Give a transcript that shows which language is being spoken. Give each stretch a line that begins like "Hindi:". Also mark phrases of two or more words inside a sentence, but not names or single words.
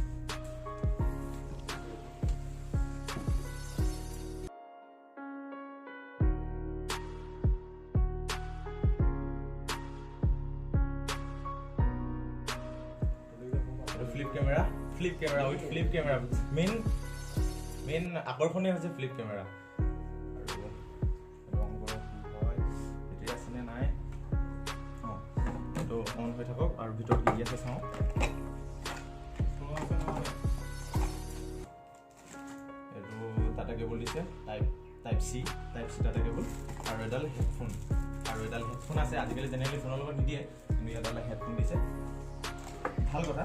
English: Flip camera with flip camera.
Assamese: Main আকৰ্ষণীয় হৈছে flip camera। অন হৈ থাকক আৰু ভিতৰত কি আছে চাওঁ। এইটো
English: tata cable
Assamese: দিছে,
English: type C tata cable,
Assamese: আৰু এডাল হেডফোন আছে। আজিকালি জেনেৰেলি ফোনৰ লগত নিদিয়ে, কিন্তু এডাল হেডফোন দিছে, ভাল কথা।